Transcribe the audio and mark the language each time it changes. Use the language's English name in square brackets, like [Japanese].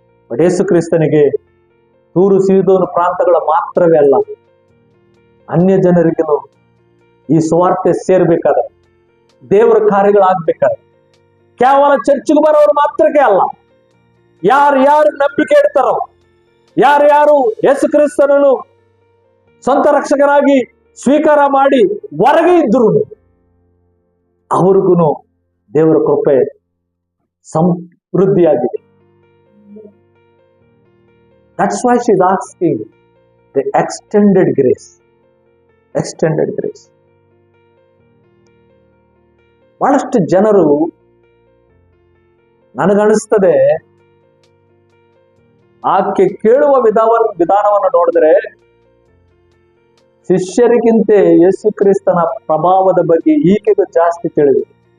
[Kannada] But ಯೇಸು ಕ್ರಿಸ್ತನಿಗೆ ತೂರು ಸೀದೋನು ಪ್ರಾಂತಗಳ ಮಾತ್ರವೇ ಅಲ್ಲ, ಅನ್ಯ ಜನರಿಗೂ ಈ ಸುವಾರ್ತೆ ಸೇರ್ಬೇಕಾದ್ರೆ, ದೇವರ ಕಾರ್ಯಗಳಾಗ್ಬೇಕಾದ್ರೆ, ಕೇವಲ ಚರ್ಚ್ಗೆ ಬರೋರು ಮಾತ್ರಕ್ಕೆ ಅಲ್ಲ, ಯಾರು ನಂಬಿಕೆ ಇಡ್ತಾರೋ, ಯಾರು ಯೇಸು ಕ್ರಿಸ್ತನನ್ನು ಸ್ವಂತ ರಕ್ಷಕರಾಗಿ ಸ್ವೀಕಾರ ಮಾಡಿ ಹೊರಗೆ ಇದ್ರು ಅವ್ರಿಗೂ ದೇವರ ಕೃಪೆ ಸಮೃದ್ಧಿಯಾಗಿದೆ. [English] That's why she is asking the extended grace. Extended grace. [Kannada] ಬಹಳಷ್ಟು ಜನರು, ನನಗನಿಸ್ತದೆ, ಆಕೆ ಕೇಳುವ ವಿಧಾನವನ್ನು ನೋಡಿದ್ರೆ ಶಿಷ್ಯರಿಗಿಂತ ಯೇಸು ಕ್ರಿಸ್ತನ ಪ್ರಭಾವದ ಬಗ್ಗೆ ಈಕೆಗೂ ಜಾಸ್ತಿ ತಿಳಿದಿದೆ.